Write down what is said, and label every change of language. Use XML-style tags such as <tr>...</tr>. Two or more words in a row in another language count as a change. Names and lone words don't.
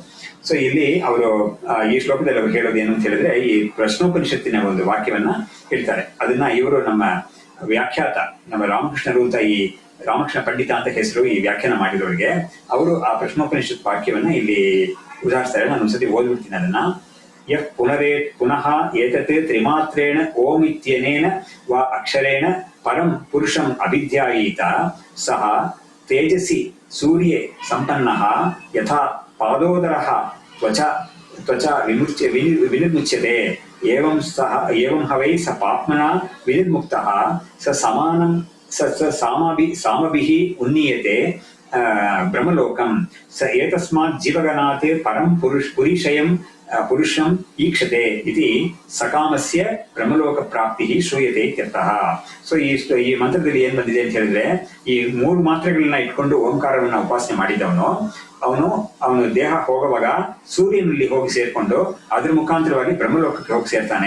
<kn>ಸೊ ಇಲ್ಲಿ ಅವರು ಈ ಶ್ಲೋಕದಲ್ಲಿ ಅವರು ಹೇಳೋದು ಏನು ಅಂತ ಹೇಳಿದ್ರೆ, ಈ ಪ್ರಶ್ನೋಪನಿಷತ್ತಿನ ಒಂದು ವಾಕ್ಯವನ್ನ ಹೇಳ್ತಾರೆ. ಅದನ್ನ ಇವರು ನಮ್ಮ ವ್ಯಾಖ್ಯಾತ, ನಮ್ಮ ರಾಮಕೃಷ್ಣರು ಅಂತ, ಈ ರಾಮಕೃಷ್ಣ ಪಂಡಿತ ಅಂತ ಹೆಸರು ಈ ವ್ಯಾಖ್ಯಾನ ಮಾಡಿದವರಿಗೆ, ಅವರು ಆ ಪ್ರಶ್ನೋಪನಿಷತ್ ವಾಕ್ಯವನ್ನ ಇಲ್ಲಿ ಉದಾಹರಿಸ್ತಾರೆ. ನಾನು ಒಂದ್ಸತಿ ಓದ್ಬಿಡ್ತೀನಿ ಅದನ್ನ.</kn> <sa>ಯಃ ಪುನಃ ಏತತ್ ತ್ರಿಮಾತ್ರೇಣ ಓಂ ಇತ್ಯನೇನ ವಾ ಅಕ್ಷರೇಣ ಪರಂ ಪುರುಷಂ ಅಭಿಧ್ಯಾಯೀತ ಸಹ ತೇಜಸಿ ಸೂರ್ಯೇ ಸಂಪನ್ನಃ ಯಥಾ ಪಾದೋದರಃ ತ್ವಚಾ ವಿನಿರ್ಮುಚ್ಯತೆ ಏವಂ ಹವೈ ಸ ಪಾಪ್ಮನ ವಿನಿರ್ಮುಕ್ತಃ ಸ ಸಮಾನಂ ಸಾಮಭಿಃ ಉನ್ನೀಯತೆ ಬ್ರಹ್ಮಲೋಕಂ ಸ ಏತಸ್ಮಾತ್ ಜೀವಗಣಾತ್ ಪರಂ ಪುರುಷಂ ಈಕ್ಷತೆ ಇತಿ ಸಕಾಮಸ್ಯ ಬ್ರಹ್ಮಲೋಕ ಪ್ರಾಪ್ತಿ ಶ್ರೂಯತೆ ಇತ್ಯರ್ಥಃ.</sa> <kn>ಸೊ ಈ ಮಂತ್ರದಲ್ಲಿ ಏನ್ ಬಂದಿದೆ ಅಂತ ಹೇಳಿದ್ರೆ, ಈ 3 ಮಾತ್ರೆಗಳನ್ನ ಇಟ್ಕೊಂಡು ಓಂಕಾರವನ್ನ ಉಪಾಸನೆ ಮಾಡಿದವನು ಅವನು ದೇಹ ಹೋಗುವಾಗ ಸೂರ್ಯನಲ್ಲಿ ಹೋಗಿ ಸೇರ್ಕೊಂಡು ಅದ್ರ ಮುಖಾಂತರವಾಗಿ ಬ್ರಹ್ಮಲೋಕಕ್ಕೆ ಹೋಗಿ ಸೇರ್ತಾನೆ.</kn>